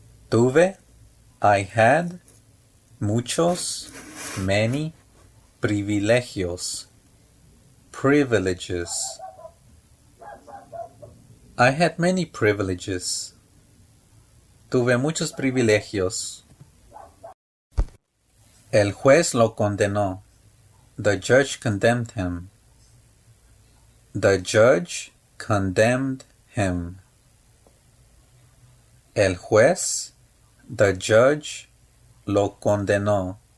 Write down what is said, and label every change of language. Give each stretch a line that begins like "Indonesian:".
Spanish: Tuve,
English: I had,
Spanish: muchos,
English: many,
Spanish: privilegios.
English: Privileges. I had many privileges.
Spanish: Tuve muchos privilegios. El juez lo condenó.
English: The judge condemned him. The judge condemned him.
Spanish: El juez,
English: the judge,
Spanish: lo condenó.